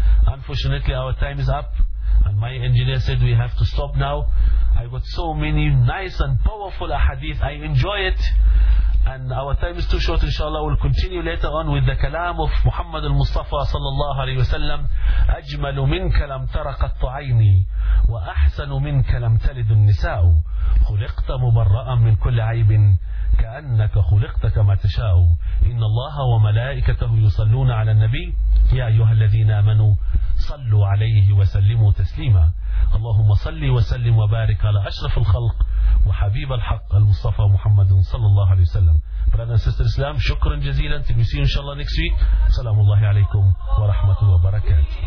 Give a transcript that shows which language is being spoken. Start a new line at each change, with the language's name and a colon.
English: Unfortunately, our time is up. And my engineer said we have to stop now. I got so many nice and powerful hadith. I enjoy it. And our time is too short, inshallah. We'll continue later on with the kalam of Muhammad al-Mustafa sallallahu alayhi wa sallam.
Arabic: أَجْمَلُ مِنْكَ لَمْ تَرَقَتْ عَيْنِي وَأَحْسَنُ مِنْكَ لَمْ تَلِدُ النِّسَاءُ خُلِقْتَ مُبَرَّأً مِنْ كُلِّ عَيْبٍ كَأَنَّكَ خُلِقْتَ كَمَا تَشَاءُ إِنَّ اللَّهَ وَمَلَائِكَتَهُ يُصَلُّونَ عَلَى النَّبِيِّ يَا أَيُّهَا الَّذِينَ آمَنُوا صَلُّوا عَلَيْهِ وَسَلِّمُوا تَسْلِيمًا اللهم صل وسلم وبارك على أشرف الخلق وحبيب الحق المصطفى محمد صلى الله عليه وسلم.
English: Brother and sister Islam,
Arabic: شكرا جزيلا.
English: We'll see you inshallah next week.
Arabic: سلام الله عليكم ورحمة وبركاته.